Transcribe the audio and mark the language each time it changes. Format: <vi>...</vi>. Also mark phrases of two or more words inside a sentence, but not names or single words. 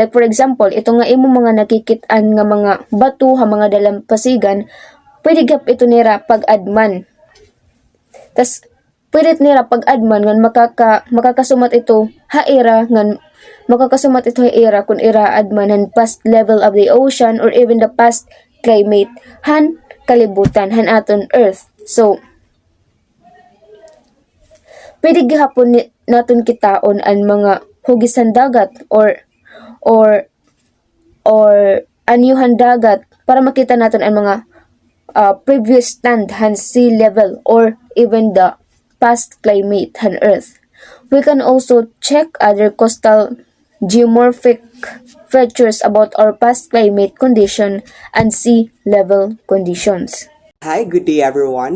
<en>Like for example,</en> <war>ito nga imo mga nakikit-an nga mga bato ha mga dalampasigan, pwede gap ito nira pag-adman. Tas pwede nira pag-adman ngan makakasumat ito haira ngan makakasumat ito haira kung ira admanan</war> <en>past level of the ocean or even the past climate</en> <war>han kalibutan han aton earth. So pwede gihapon naton kitaon ang mga hugisan dagat or anyuhan dagat para makita naton ang mga</war> <en>previous stand</en> <war>han</war> <en>sea level or even the past climate</en> <war>han earth.</war> <en>We can also check other coastal geomorphic features about our past climate condition and sea level conditions. Hi, good day everyone.</en>